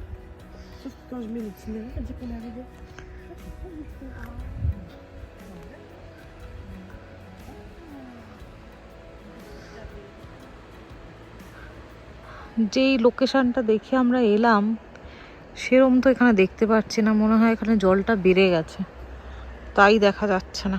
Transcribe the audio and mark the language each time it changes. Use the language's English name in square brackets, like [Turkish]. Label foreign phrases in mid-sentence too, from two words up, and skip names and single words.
[French] Sauf que quand je mets l'itinéraire, elle dit qu'on est arrivé. [Bangla] যেই লোকেশনটা দেখে আমরা এলাম সেরকম তো এখানে দেখতে পাচ্ছি না। মনে হয় এখানে জলটা বেড়ে গেছে, তাই দেখা যাচ্ছে না।